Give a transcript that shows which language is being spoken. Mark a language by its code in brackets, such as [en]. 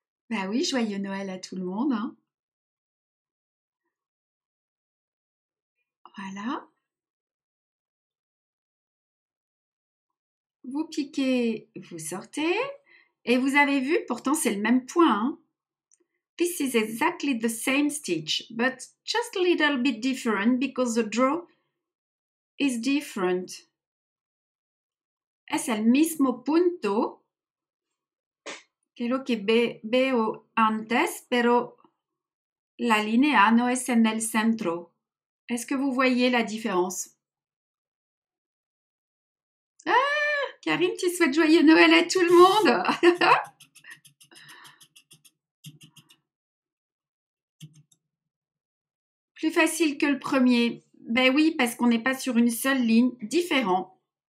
[fr] Bah oui, joyeux Noël à tout le monde. Hein. Voilà. Vous piquez, vous sortez. Et vous avez vu, pourtant c'est le même point. Hein. [en] This is exactly the same stitch, but just a little bit different because the draw is different. [es] Es el mismo punto que lo que veo antes, pero la línea no es en el centro. [fr] Est-ce que vous voyez la différence? Ah, Karine, tu souhaites joyeux Noël à tout le monde. Plus facile que le premier. Ben oui, parce qu'on n'est pas sur une seule ligne, différent.